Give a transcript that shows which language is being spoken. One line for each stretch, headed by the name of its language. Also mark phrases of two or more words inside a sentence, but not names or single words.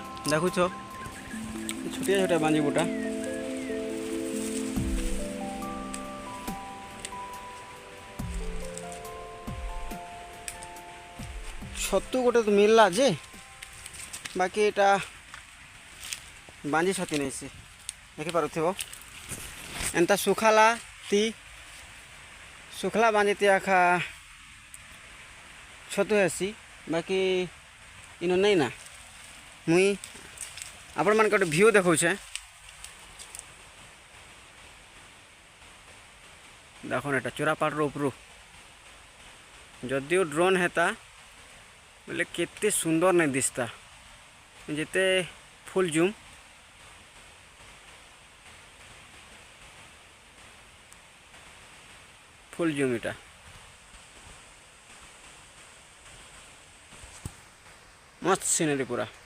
Sambalpuri: ଦେଖୁ ଛୋ ଛୋଟିଆ ଛୋଟିଆ ବାଂଜି ବୁଟା ଛତୁ ଗୋଟେ ତ ମିଲଲା ଯେ ବାକି ଏଟା ବାଂଜି ଛତି ନାହିଁ ସେ ଦେଖି ପାରୁଥିବ ଏନ୍ତା ସୁଖାଲା ତି ସୁଖଲା ବାଂଜି ତି ଆଖା ଛତୁ ହେସି ବାକି ଇନୋ ନାହିଁ ନା ମୁଇଁ ଆପଣ ମାନ ଗୋଟେ ଭ୍ୟୁ ଦେଖଉଛେ ଦେଖୋ ଏଟା ଚୋରାପାଡ଼ ର ଉପରୁ ଯଦିଓ ଡ୍ରୋନ ହେତା ବଲେ କେତେ ସୁନ୍ଦର ନାହିଁ ଦିଶତା ଯେତେ
English: full zoom
Sambalpuri: ଇଟା ମସ୍ତ ସିନେରି ପୁରା